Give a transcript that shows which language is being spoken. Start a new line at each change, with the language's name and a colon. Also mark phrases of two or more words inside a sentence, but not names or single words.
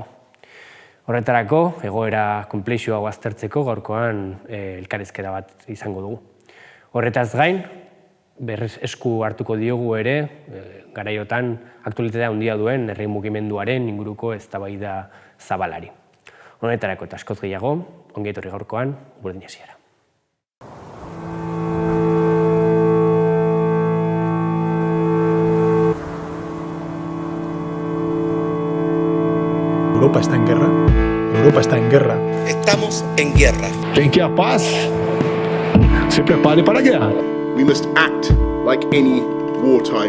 Basque: Horretarako, egoera konplexua aztertzeko gaurkoan elkarrizketa bat izango dugu. Horretaz gain, berriz esku hartuko diogu ere, garaiotan aktualitatea handia duen herri mugimenduaren inguruko eztabaida zabalari. Honetarako eta askoz gehiago, ongi etorri gaurkoan, Burdin hasiera.
Spanish: Europa está en guerra. Europa está en guerra. Estamos en guerra. Quien quiera paz, se prepare para guerra.
English: We must act like any wartime.